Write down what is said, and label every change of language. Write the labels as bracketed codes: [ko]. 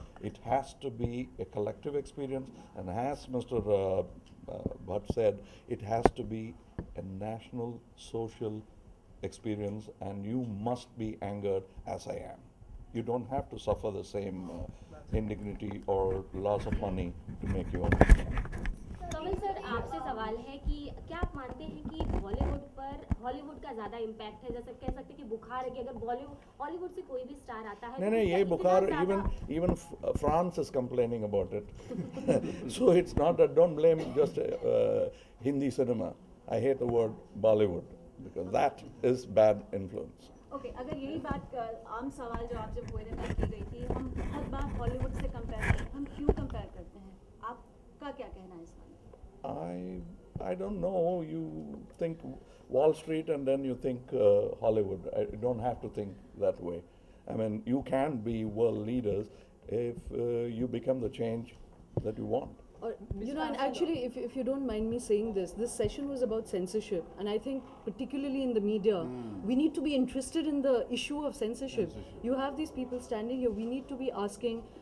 [en] It has to be a collective experience, and as Mr. Bhatt said, it has to be a national social experience, and you must be angered as I am. You don't have to suffer the same indignity or loss of money to make your own. [hi] Kamal sir, आपसे सवाल है कि क्या आप मानते हैं कि बॉलीवुड पर हॉलीवुड का ज़्यादा इम्पैक्ट है? जैसे कह सकते हैं कि बुखार है कि अगर हॉलीवुड से कोई भी स्टार आता है, नहीं, ये बुखार [en] even France is complaining about it. So it's not that, don't blame just Hindi cinema. I hate the word Bollywood because that is bad influence. [hi] Okay, अगर यही बात आम सवाल जो आप जब हुए थे तब की गई थी, हम बहुत बार हॉलीवुड से कंपेयर करते हैं, हम क्यों कंपेयर करते हैं? आपका क्या कहना है इस बारे में? [en] I don't know. You think Wall Street and then you think Hollywood. You don't have to think that way. I mean, you can be world leaders if you become the change that you want. And actually, if you don't mind me saying this session was about censorship, and I think particularly in the media, we need to be interested in the issue of censorship. You have these people standing here, we need to be asking